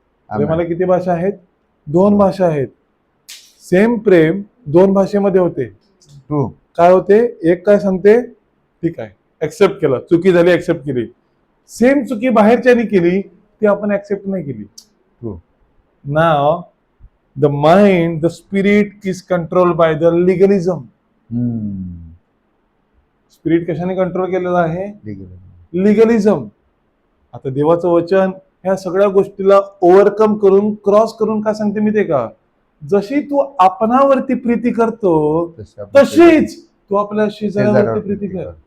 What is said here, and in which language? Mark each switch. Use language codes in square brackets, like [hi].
[mr] प्रेमाला किती भाषा आहेत? 2 भाषा आहेत. सेम प्रेम 2 भाषेमध्ये होते. [en] True. [mr] काय होते, एक काय सांगते, ठीक आहे ऍक्सेप्ट केलं, चुकी झाली ऍक्सेप्ट केली. सेम चुकी बाहेरच्यानी केली ती आपण ऍक्सेप्ट नाही केली. [en] True. Now the mind, the spirit is control by the legalism. [mr] Spirit कशाने कंट्रोल केलेलं आहे? लिगलिझम. आता देवाचं वचन ह्या सगळ्या गोष्टीला ओव्हरकम करून, क्रॉस करून काय सांगते मी ते का, जशी तू आपणावरती प्रीती करतो तशीच तू आपल्या शेजाऱ्यावरती प्रीती कर.